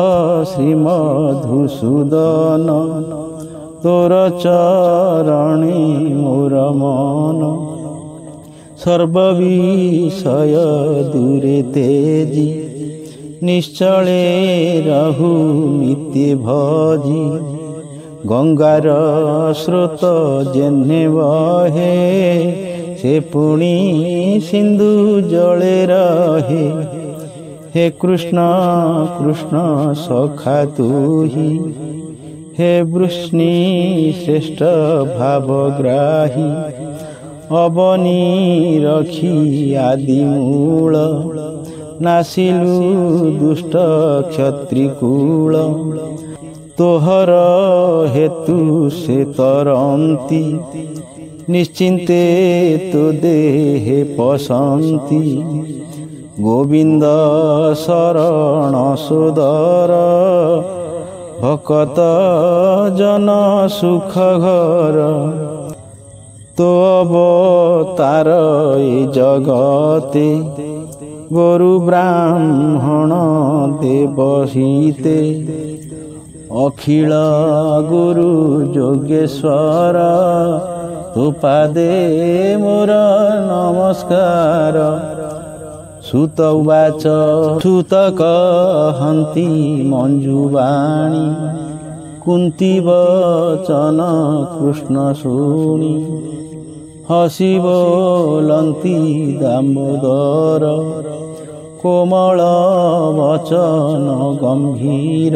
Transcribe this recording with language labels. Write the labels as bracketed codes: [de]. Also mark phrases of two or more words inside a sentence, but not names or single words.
[or] ଶ୍ରୀମଧୁସୂଦନ, ତୋର ଚରଣେ ମୋର ମନ, ସର୍ବବିଷୟ ଦୂରେ ତେଜି, ନିଶ୍ଚଳେ ରହୁ ନିତ୍ୟ ଭଜି, ଗଙ୍ଗାର ସ୍ରୋତ ଯେହ୍ନେ ବହେ, ସେ ପୁଣି ସିନ୍ଧୁ ଜଳେ ରହେ। ହେ କୃଷ୍ଣ କୃଷ୍ଣ ସଖା ତୁହି, ହେ ବୃଷ୍ଣି ଶ୍ରେଷ୍ଠ ଭାବଗ୍ରାହୀ। ଅବନୀ ରଖି ଆଦି ମୂଳ, ନାଶିଲୁ ଦୁଷ୍ଟ କ୍ଷତ୍ରିକୂଳ। ତୋହର ହେତୁ ସେ ତରନ୍ତି, ନିଶ୍ଚିନ୍ତେ ତୋ ଦେହେ ପଶନ୍ତି। ଗୋବିନ୍ଦ ଶରଣ ସୁଦର, ଭକତ ଜନ ସୁଖ ଘର। ତୋ ଅବତାର ଏ ଜଗତେ, ଗୁରୁ ବ୍ରାହ୍ମଣ ଦେବହିତେ। ଅଖିଳ ଗୁରୁ ଯୋଗେଶ୍ୱର, ତୁ ପାଦେ ମୋର ନମସ୍କାର। ସୂତ ଉବାଚ ସୂତ କହନ୍ତି ମଞ୍ଜୁବାଣୀ, କୁନ୍ତୀ ବଚନ କୃଷ୍ଣ ଶୁଣି। ହସି ବୋଲନ୍ତି ଦାମୋଦର, କୋମଳ ବଚନ ଗମ୍ଭୀର।